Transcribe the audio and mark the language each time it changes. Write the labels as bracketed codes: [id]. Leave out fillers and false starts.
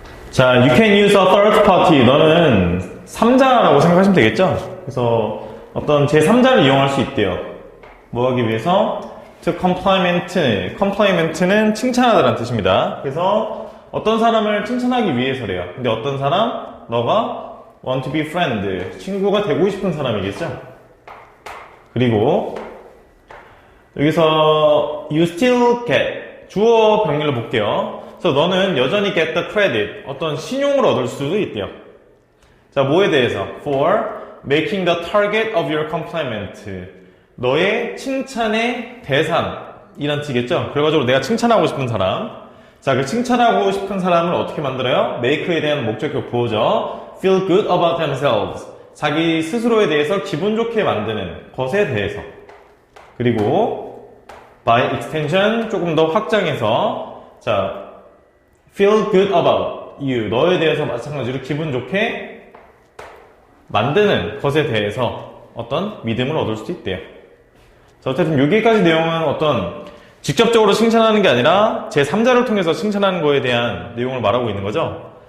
[en] 자, you can use a third party. [ko] 너는 3자라고 생각하시면 되겠죠? 그래서 어떤 제3자를 이용할 수 있대요. 뭐 하기 위해서? [en] to compliment [ko] 는 칭찬하다라는 뜻입니다. 그래서 어떤 사람을 칭찬하기 위해서래요. 근데 어떤 사람? 너가 [en] want to be friend. [ko] 친구가 되고 싶은 사람이겠죠? 그리고 여기서 [en] you still get. [ko] 주어 병렬로 볼게요. 그래서 너는 여전히 [en] get the credit. [ko] 어떤 신용을 얻을 수도 있대요. 자, 뭐에 대해서? [en] for making the target of your compliment. [ko] 너의 칭찬의 대상이란 뜻이겠죠? 그래가지고 내가 칭찬하고 싶은 사람. 자, 그 칭찬하고 싶은 사람을 어떻게 만들어요? make에 대한 목적격 보호죠. [en] feel good about themselves. [ko] 자기 스스로에 대해서 기분 좋게 만드는 것에 대해서. 그리고 [en] by extension [ko] 조금 더 확장해서 자, [en] feel good about you. [ko] 너에 대해서 마찬가지로 기분 좋게 만드는 것에 대해서 어떤 믿음을 얻을 수도 있대요. 자, 어쨌든 여기까지 내용은 어떤 직접적으로 칭찬하는 게 아니라 제3자를 통해서 칭찬하는 거에 대한 내용을 말하고 있는 거죠.